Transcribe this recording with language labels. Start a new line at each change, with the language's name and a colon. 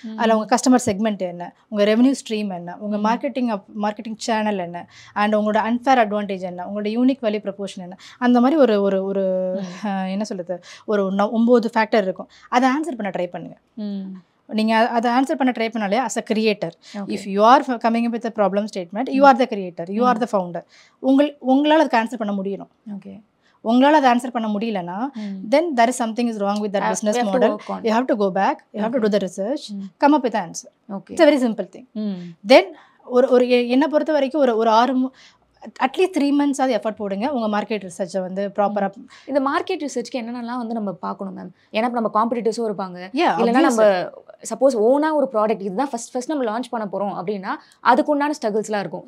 Tamil: அதில் உங்கள் customer segment என்ன, உங்கள் ரெவன்யூ ஸ்ட்ரீம் என்ன, உங்கள் மார்க்கெட்டிங் சேனல் என்ன, அண்ட் உங்களோட அன்ஃபேர் அட்வான்டேஜ் என்ன, உங்களோட யூனிக் வேல்யூ ப்ரொபோஷன் என்ன, அந்த மாதிரி ஒரு என்ன சொல்லுது, ஒரு 9 ஃபேக்டர் இருக்கும். அதை ஆன்சர் பண்ண ட்ரை பண்ணுங்கள். நீங்கள் அதை ஆன்சர் பண்ண ட்ரை பண்ணாலே
English: As a creator, if you are coming with a problem statement, you are the creator, you are the founder.
Tamil: உங்களால் அதுக்கு ஆன்சர் பண்ண முடியணும். ஓகே, உங்களால் அதை ஆன்சர் பண்ண முடியலன்னா,
English: then there is something is wrong with that business model. You have to go back, you have to do the research, come up with the answer. It's a very simple thing.
Tamil: Then ஒரு என்னை பொறுத்த வரைக்கும் ஒரு 6 at least 3 months அது effort போடுங்க உங்கள் market ரிசர்ச்சை வந்து ப்ராப்பராக. இந்த மார்க்கெட் ரிசர்ச்க்கு என்னென்னலாம் வந்து நம்ம பார்க்கணும் மேம்? ஏன்னா நம்ம காம்படிட்டர்ஸும் இருப்பாங்க, இல்லைன்னா நம்ம சப்போஸ் ஓனாக ஒரு ப்ராடக்ட் இதுதான் ஃபஸ்ட் நம்ம லான்ச் பண்ண போகிறோம் அப்படின்னா அதுக்கு உண்டான ஸ்ட்ரகிள்ஸ்லாம் இருக்கும்.